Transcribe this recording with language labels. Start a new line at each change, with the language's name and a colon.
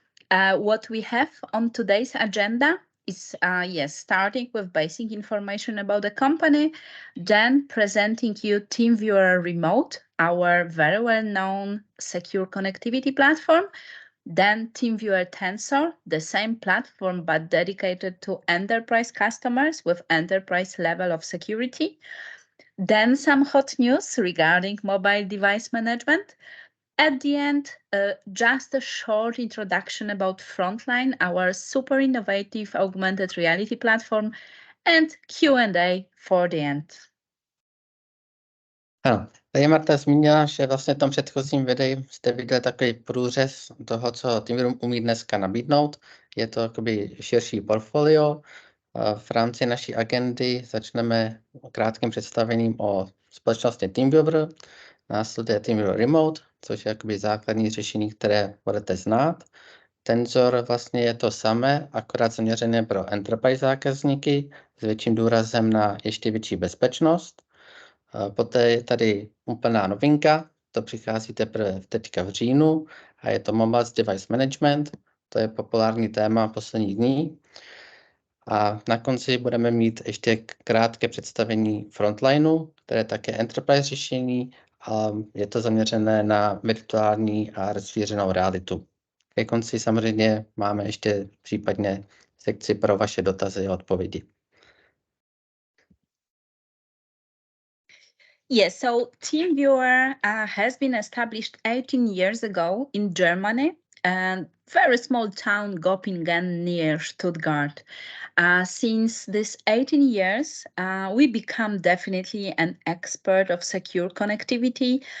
English: What we have on today's agenda is starting with basic information about the company, then presenting you TeamViewer Remote, our very well-known secure connectivity platform, then TeamViewer Tensor, the same platform but dedicated to enterprise customers with enterprise level of security, then some hot news regarding mobile device management. At the end, just a short introduction about Frontline, our super innovative augmented reality platform, and Q&A for the end.
Czech: Ano, tady Marta zmínila, že vlastně v tom předchozím videu jste viděli takový průřez toho, co TeamViewer umí dneska nabídnout. Je to jakoby širší portfolio. V rámci naší agendy začneme krátkým představením o společnosti TeamViewer, následuje TeamViewer Remote, což je jakoby základní řešení, které budete znát. Tensor vlastně je to samé, akorát zaměřené pro enterprise zákazníky s větším důrazem na ještě větší bezpečnost. Poté je tady úplná novinka, to přichází teprve teďka v říjnu a je to Mobile Device Management, to je populární téma posledních dní. A na konci budeme mít ještě krátké představení Frontlineu, které je také enterprise řešení a je to zaměřené na virtuální a rozšířenou realitu. Ke konci samozřejmě máme ještě případně sekci pro vaše dotazy a odpovědi.
English: Yes, so TeamViewer has been established 18 years ago in Germany a very small town, Göppingen, near Stuttgart. Since these 18 years, we become definitely an expert of secure connectivity.